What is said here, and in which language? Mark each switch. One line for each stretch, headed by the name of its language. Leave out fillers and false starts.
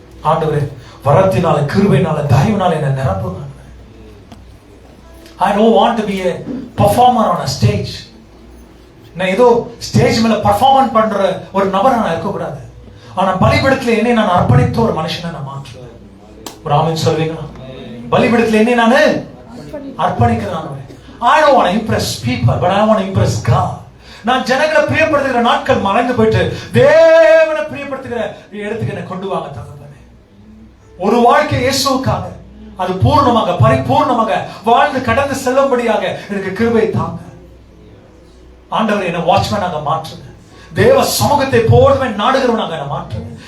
Tamil: ஆண்டவரே வரத்தினால கிருபையினால தயவினால என்னை நிரப்புங்க.
English: I don't want to be a performer on a stage.
Tamil: நான் ஏதோ ஸ்டேஜ் மேல பர்ஃபார்மன்ஸ் பண்ற ஒரு நபர் நான் இருக்க கூடாது. ஆனா பலிபீடத்துல என்னை நான் அர்ப்பணித்த ஒரு மனுஷனை நான் மாற்றுவேன். ஒரு ஆமென் சொல்வீங்களா? பலிபீடத்துல என்னை நான் அர்ப்பணிக்கிறேன்.
English: I don't want to impress people, but I want to impress God.
Tamil: நான் ஜனங்களை பிரியப்படுத்துகிற நாட்கள் மறைந்து போயிட்டு தேவனை பிரியப்படுத்துகிற இடத்துக்கு என்னை கொண்டு வாங்க தகப்பனே. ஒரு வாழ்க்கை இயேசுவுக்காக அது பூர்ணமாக பரிபூர்ணமாக வாழ்ந்து கடந்து செல்லும்படியாக எனக்கு கிருபை தாங்க. ஆண்டவரே என்னை வாட்ச்மேனாக மாற்றுங்க. தேவ சமூகத்தை போதுமே நாடுகிறவனாக என்னை மாற்றுங்க.